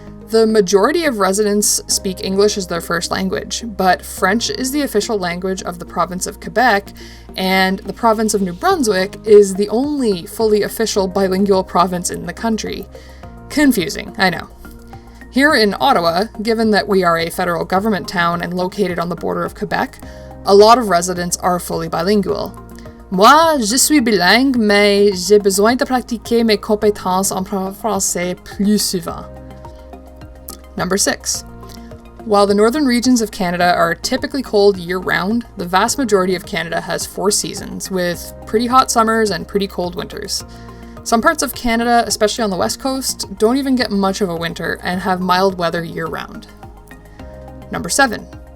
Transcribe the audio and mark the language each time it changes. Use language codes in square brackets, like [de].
[en] The majority of residents speak English as their first language, but French is the official language of the province of Quebec, and the province of New Brunswick is the only fully official bilingual province in the country. Confusing, I know. Here in Ottawa, given that we are a federal government town and located on the border of Quebec, a lot of residents are fully bilingual. [fr] Moi, je suis bilingue, mais j'ai besoin de pratiquer mes compétences en français plus souvent. [en] Number 6. While the northern regions of Canada are typically cold year-round, the vast majority of Canada has 4 seasons, with pretty hot summers and pretty cold winters. Some parts of Canada, especially on the west coast, don't even get much of a winter and have mild weather year-round. Number 7.